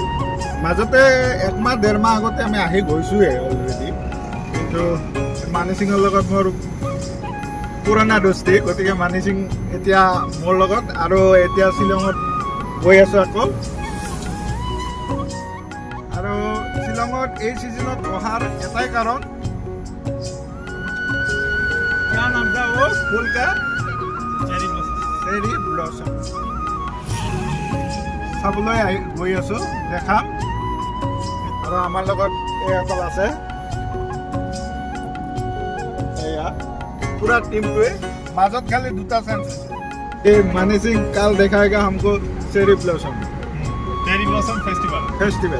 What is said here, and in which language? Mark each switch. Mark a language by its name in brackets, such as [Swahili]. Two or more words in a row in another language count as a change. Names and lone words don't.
[Assamese] মাজতে একমাহ ডেৰমাহ আগতে আমি আহি গৈছোঁহে অলৰেডি, কিন্তু মানি সিঙৰ লগত মোৰ পুৰণা দোস্তি, গতিকে মানি সিং এতিয়া মোৰ লগত, আৰু এতিয়া শ্বিলঙত গৈ আছোঁ আকৌ। আৰু শ্বিলঙত এই ছিজনত অহাৰ এটাই কাৰণ, [Hindi] क्या नाम था वो फूल का? [English] cherry blossom [Assamese] চাবলৈ গৈ আছোঁ, দেখাম। আৰু আমাৰ লগত এইসকল আছে, এয়া পুৰা টিমটোৱে। মাজত খালি দুটা চান্স আছে। এই মানি সিং [Hindi] कल दिखाएगा हमको [English] cherry blossom festival.